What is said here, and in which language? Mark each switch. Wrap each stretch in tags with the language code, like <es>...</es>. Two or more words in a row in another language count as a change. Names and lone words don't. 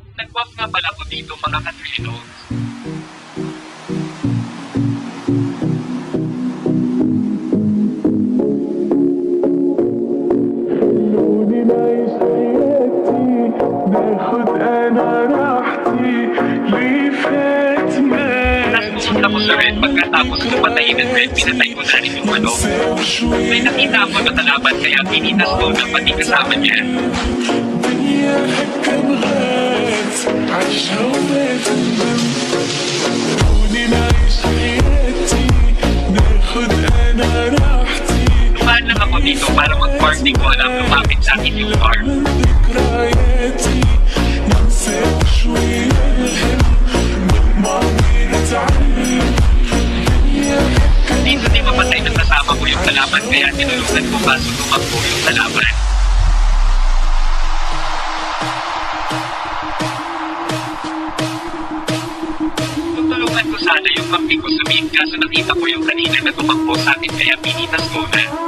<tl>Nag-walk nga pala ko dito mga katrino.</tl> <ar>خلوني نعيش حياتي ناخد انا راحتي اللي فات مات</ar> <tl>Nasusunod ako sa red pagkatapos ko patayin ng red, pinatay ko na rin yung manok. May nakita ako na kalaban kaya pinitas ko na pati kasama niya.</tl> <ar>الدنيا هكا بغات عايشة وما تندم خلوني نعيش حياتي ناخد انا راحتي</ar> <tl>Dumaan lang ako dito para mag-park, di ko alam lumapit sa akin yung car.</tl> <ar>من ذكرياتي ننسى شوية الهم من ماضي نتعلم الدنيا هكا</ar> <tl>Dito di mapatay ng kasama ko yung kalaban kaya tinulugan ko kaso tumakbo yung kalaban. Tutulungan ko sana yung kampi ko sumiid kaso nakita ko yung kanina na tumakbo sa akin kaya pinitas ko na.</tl>